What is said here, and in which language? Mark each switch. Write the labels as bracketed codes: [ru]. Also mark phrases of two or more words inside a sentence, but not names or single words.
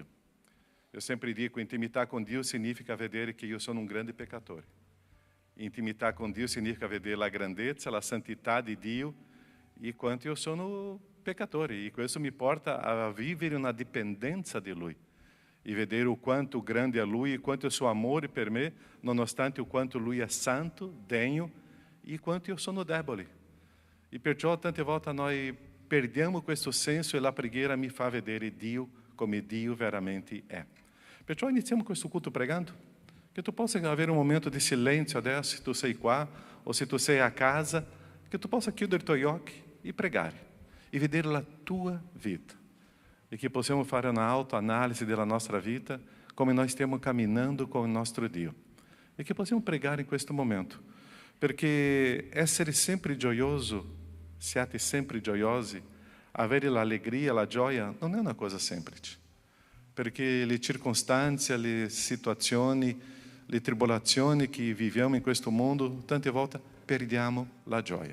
[pt] Eu sempre [it] dico, intimità com Dio significa vedere che io sono un grande peccatore. Intimità com Dio significa vedere la grandezza, la santità di Dio e quanto io sono peccatore. E questo mi porta a vivere una dipendenza di Lui. E vedere o quanto grande é Lui e quanto [pt] é o seu amor [it] per me, nonostante o quanto Lui è santo, degno e quanto io sono debole. E perciò tante volte noi perdiamo questo senso e la preghiera mi fa vedere Dio come Dio veramente è. Perciò iniziamo questo culto pregando. Che tu possa avere un momento di silenzio adesso, se tu sei qua o se tu sei a casa, che tu possa chiudere i tuoi occhi e pregare e vedere la tua vita. [pt] E que possamos fazer uma autoanálise da nossa vida, como nós estamos caminhando com o nosso Dio. E que possamos pregar em [it] questo momento, porque essere sempre gioioso, siate sempre gioiosi, avere l'alegria, la gioia, non è una cosa semplice, perché le circostanze, le situazioni, le tribolazioni che viviamo in questo mondo, tante volte perdiamo la gioia.